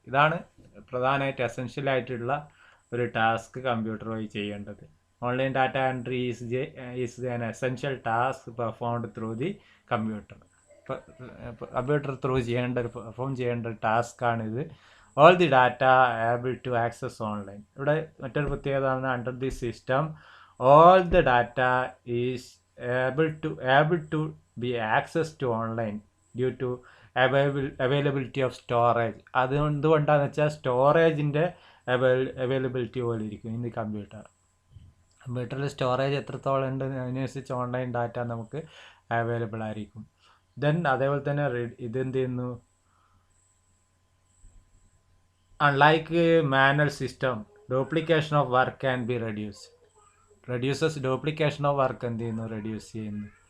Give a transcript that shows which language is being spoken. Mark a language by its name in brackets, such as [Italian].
[Malayalam] ഇതാണ് പ്രധാനമായിട്ട് എസെൻഷ്യൽ ആയിട്ടുള്ള ഒരു ടാസ്ക് കമ്പ്യൂട്ടർ വഴി ചെയ്യേണ്ടത്. [English] Online data entry is an essential task performed through the computer. [Malayalam] Computer through perform ചെയ്യേണ്ട ഒരു ടാസ്ക്കാണിത്. [English] All the data able to access online. [Malayalam] ഇവിടെ മറ്റൊരു പ്രത്യേകത ആണ്, [English] Under the system all the data is able to be accessed to online due to availability of storage. [Malayalam] അത് എന്തുകൊണ്ടാണെന്ന് വെച്ചാൽ സ്റ്റോറേജിൻ്റെ availability പോലെ ഇരിക്കും ഇന്ന് കമ്പ്യൂട്ടറിൽ സ്റ്റോറേജ് എത്രത്തോളം ഉണ്ട് അതിനനുസരിച്ച് ഓൺലൈൻ ഡാറ്റ നമുക്ക് അവൈലബിൾ ആയിരിക്കും. [English] then [Malayalam] അതേപോലെ തന്നെ ഇതെന്ത് ചെയ്യുന്നു, [English] unlike manual system duplication of work can be reduces duplication of work [Malayalam] എന്ത് ചെയ്യുന്നു, റെഡ്യൂസ് ചെയ്യുന്നു.